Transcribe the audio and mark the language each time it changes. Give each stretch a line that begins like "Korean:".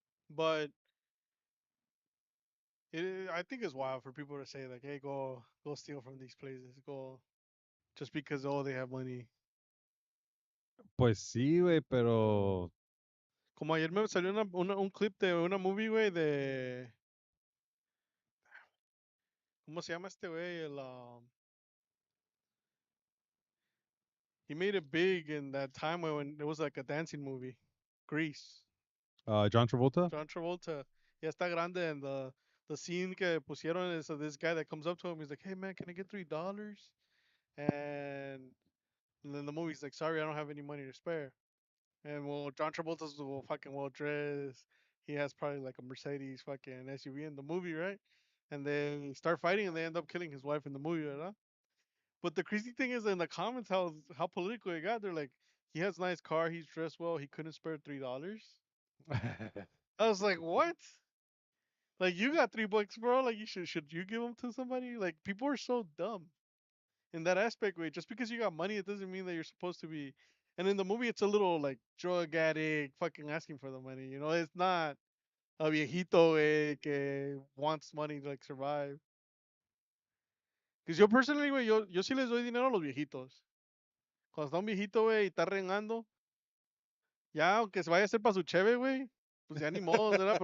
English: But I think it's wild for people to say like, "Hey, go steal from these places, go," just because they have money.
Spanish: Pues sí, güey, pero Como ayer me salió un clip de una movie, güey, de ¿cómo se llama este güey?
English: He made it big in that time when it was like a dancing movie, Grease. John Travolta. John Travolta,
Spanish: ya está grande,
English: and the scene
Spanish: que pusieron
English: is of this guy that comes up to him. He's like, "Hey man, can I get $3?" And, and then the movie's like, "Sorry, I don't have any money to spare." And well, John Travolta's well fucking well dressed. He has probably like a Mercedes fucking SUV in the movie, right? And they start fighting and they end up killing his wife in the movie, right? But the crazy thing is in the comments how political it got. They're like, he has a nice car, he's dressed well, he couldn't spare $3. I was like, what? Like you got $3, bro. Like should you give them to somebody? Like people are so dumb in that aspect. Way just because you got money, it doesn't mean that you're supposed to be. And in the movie, it's a little like drug addict fucking asking for the money. You know, it's not a
Spanish: viejito que
English: wants money to like survive. Because
Spanish: yo personally, güey, yo sí les doy dinero a los viejitos. Cuando está un viejito, güey, y está rengando, ya, aunque se vaya a hacer para su cheve, güey, pues ya ni modo, ¿verdad?